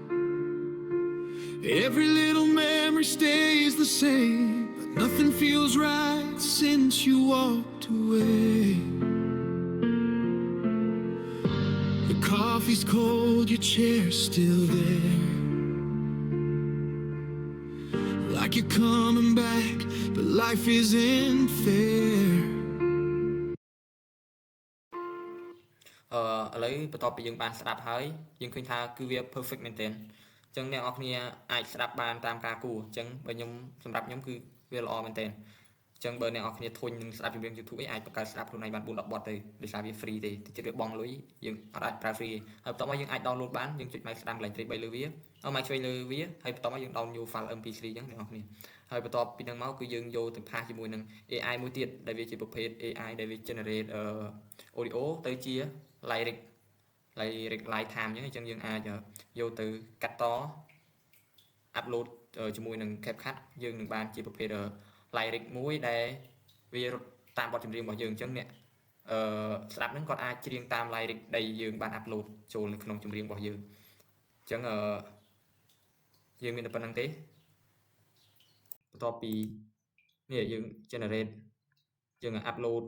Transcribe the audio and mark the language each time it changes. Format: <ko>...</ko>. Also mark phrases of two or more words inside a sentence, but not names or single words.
<en>Every little memory stays the same, but nothing feels right since you walked away. The coffee's cold, your chair's still there. Like you're coming back, but life isn't fair.</en> <km>ឥឡូវបន្ទាប់ពីយើងបានស្ដាប់ហើយយើងឃើញថាគឺវា perfect មែនទែនអញ្ចឹងអ្នកនរគ្នាអាចស្ដាប់បានតាមការគួរអញ្ចឹងបើខ្ញុំសម្រាប់ខ្ញុំគឺវាល្អមែនទែនអញ្ចឹងបើអ្នកនរគ្នាធុញនឹងស្ដាប់ចម្រៀង YouTube អីអាចបង្កើតស្ដាប់ខ្លួនឯងបាន4-10បទទៅដោយសារវា free ទេតិចទៀតវាបង់លុយយើងអត់អាចប្រើ free ហើយបន្ទាប់មកយើងអាច download បានយើងចុចម៉ៅស្ដាំកន្លែង3លើវា ម៉ៅឆ្វេងលើវាហើយបន្ទាប់មកយើង</km> <en>download new file MP3</en> <km>អញ្ចឹងអ្នកនរគ្នាហើយបន្ទាប់ពីហ្នឹងមកគឺយើងយកទៅផាសជាមួយនឹង AI មួយទៀតដែលវាជាប្រភេទ AI ដែលវា</km> <en>generate audio</en> <km>ទៅជា</km> <en>lyric live time</en> <km>អញ្ចឹងយើងអាចយកទៅកាត់ត upload ជាមួយនឹង CapCut យើងនឹងបានជា ប្រភេទ lyric មួយដែលវារត់តាមបទចម្រៀងរបស់យើងអញ្ចឹងអ្នកស្ដាប់ហ្នឹងគាត់អាចច្រៀងតាម lyric ដែលយើងបាន upload ចូលនៅក្នុងចម្រៀងរបស់យើងអញ្ចឹងយើងមានតែប៉ុណ្្នឹងទេបន្ទាប់ពីនេះយើង generate យើង upload</km>